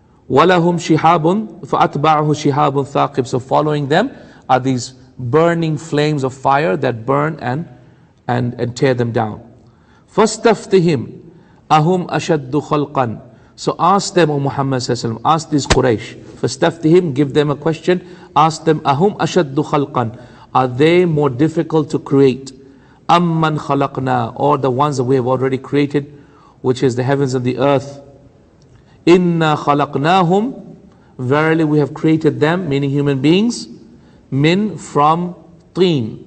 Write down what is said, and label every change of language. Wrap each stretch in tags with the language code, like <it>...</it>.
<ar>وَلَهُمْ شِهَابٌ فَأَتْبَعُهُ شِهَابٌ ثَاقِبٌ.</ar> <en>So following them are these burning flames of fire that burn and tear them down.</en> <ar>فَاسْتَفْتِهِمْ أَهُمْ أَشَدُّ خَلْقًا.</ar> <en>So ask them, O Muhammad sallallahu alaihi wasallam, ask these Quraysh.</en> <ar>فَاسْتَفْتِهِمْ,</ar> <en>give them a question. Ask them,</en> <ar>أَهُمْ أَشَدُّ خَلْقًا.</ar> <en>Are they more difficult to create?</en> <ar>أَمَّنْ خَلَقْنَا.</ar> <en>Or the ones that we have already created, which is the heavens and the earth.</en> <ar>إِنَّا خَلَقْنَاهُمْ.</ar> <en>Verily we have created them, meaning human beings. Min, from teen.</en>